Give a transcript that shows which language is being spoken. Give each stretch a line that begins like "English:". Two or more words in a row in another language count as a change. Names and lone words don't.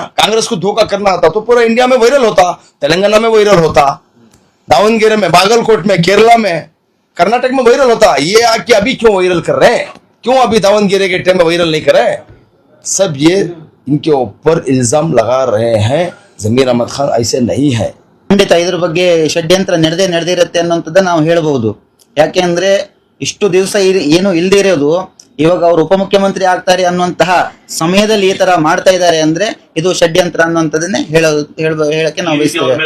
Hindi: कांग्रेस को धोखा करना होता तो पूरा इंडिया में वायरल होता, तेलंगाना में वायरल होता, दावनगिरी में, बागलकोट में, केरला में, कर्नाटक में वायरल होता. ये आके अभी क्यों वायरल कर रहे हैं? क्यों अभी दावनगिरी के टाइम में वायरल नहीं कर रहे? सब ये इनके ऊपर इल्जाम लगा रहे हैं. जमीर अहमद खान ऐसे नहीं है.
Kannada: ಖಂಡಿತ ಇದ್ರ ಬಗ್ಗೆ ಷಡ್ಯಂತ್ರ ನಡೆದಿರುತ್ತೆ ಅನ್ನೋಂಥದ್ದು ನಾವು ಹೇಳ್ಬಹುದು. ಯಾಕೆ ಅಂದ್ರೆ ಇಷ್ಟು ದಿವಸ ಏನು ಇಲ್ಲದೆ ಇರೋದು ಇವಾಗ ಅವರು ಉಪಮುಖ್ಯಮಂತ್ರಿ ಆಗ್ತಾರೆ ಅನ್ನುವಂತಹ ಸಮಯದಲ್ಲಿ ಈ ತರ ಮಾಡ್ತಾ ಇದ್ದಾರೆ ಅಂದ್ರೆ ಇದು ಷಡ್ಯಂತ್ರ ಅನ್ನುವಂಥದ್ದನ್ನೇ ಹೇಳಕ್ಕೆ ನಾವು ಬಯಸ್ತೇವೆ.